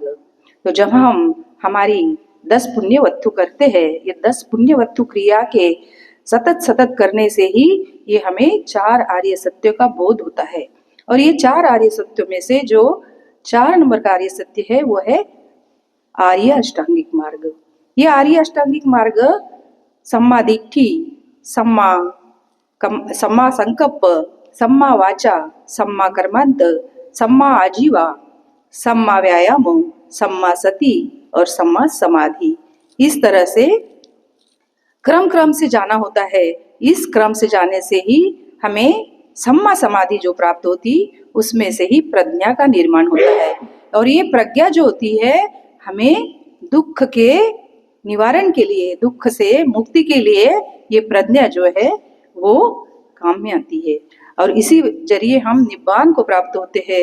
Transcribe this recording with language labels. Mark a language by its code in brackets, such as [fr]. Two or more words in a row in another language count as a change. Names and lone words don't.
[hi] तो जब हम हमारी 10 पुण्य वस्तु करते हैं, ये 10 पुण्य वस्तु क्रिया के सतत सतत करने से ही ये हमें 4 आर्य सत्यों का बोध होता है। और ये 4 आर्य सत्यों में से जो 4 नंबर का आर्य सत्य है वो है आर्य अष्टांगिक मार्ग। ये आर्य अष्टांगिक मार्ग [pi] सम्मा दिट्ठी, सम्मा संकल्प, सम्मा वाचा, सम्मा कर्मांत, सम्मा आजीवा, सम्मा व्यायाम, सम्मा सती और सम्मा समाधि, [hi] इस तरह से क्रम से जाना होता है। इस क्रम से जाने से ही हमें [pi] सम्मा समाधि [hi] जो प्राप्त होती उसमें से ही प्रज्ञा का निर्माण होता है। और ये प्रज्ञा जो होती है हमें दुख के निवारण के लिए, दुख से मुक्ति के लिए ये प्रज्ञा जो है वो काम में आती है और इसी जरिए हम निब्बान को प्राप्त होते हैं।